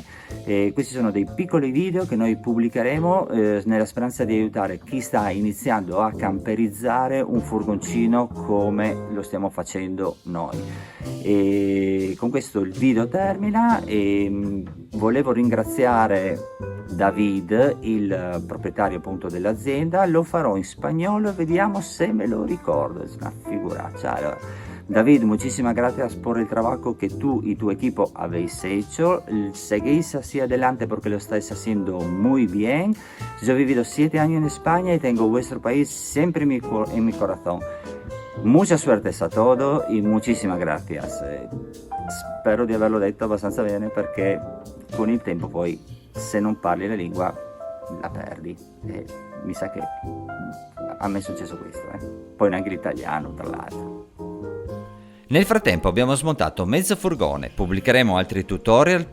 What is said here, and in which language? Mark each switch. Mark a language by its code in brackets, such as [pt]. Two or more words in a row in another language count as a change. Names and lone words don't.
[it] E questi sono dei piccoli video che noi pubblicheremo nella speranza di aiutare chi sta iniziando a camperizzare un furgoncino come lo stiamo facendo noi. E con questo il video termina, e volevo ringraziare David, il proprietario appunto dell'azienda. Lo farò in spagnolo e vediamo se me lo ricordo, [es] es una [it] figuraccia. Allora, [es] David, muchísimas gracias por el trabajo que tú y tu equipo habéis hecho. Seguís hacia adelante porque lo estáis haciendo muy bien. Yo he vivido 7 años en España y tengo vuestro país siempre en mi corazón. Mucha suerte a todos y muchísimas gracias. [it] Spero di averlo detto abbastanza bene, perché con il tempo poi, se non parli la lingua, la perdi, e mi sa che a me è successo questo, poi neanche l'italiano, tra l'altro. Nel frattempo abbiamo smontato mezzo furgone, pubblicheremo altri tutorial prestissimo.